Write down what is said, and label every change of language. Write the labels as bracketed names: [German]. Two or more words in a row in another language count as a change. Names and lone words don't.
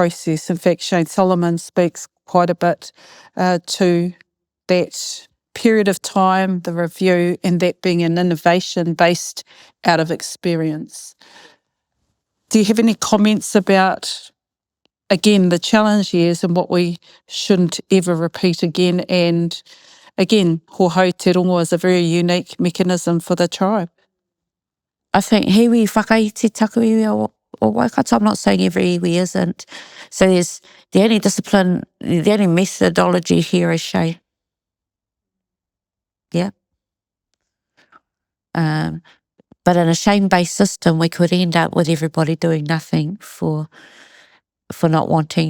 [English] In fact, Shane Solomon speaks quite a bit to that period of time, the review, and that being an innovation based out of experience. Do you have any comments about, again, the challenge years and what we shouldn't ever repeat again? And again, Hohau Te Rongo is a very unique mechanism for the tribe. I think [Māori] hiwi whakaiti taku iwi o Waikato. [English] I'm not saying every iwi isn't. So there's the only discipline, the only methodology here is shame. Yeah. But in a shame-based system, we could end up with everybody doing nothing for not wanting.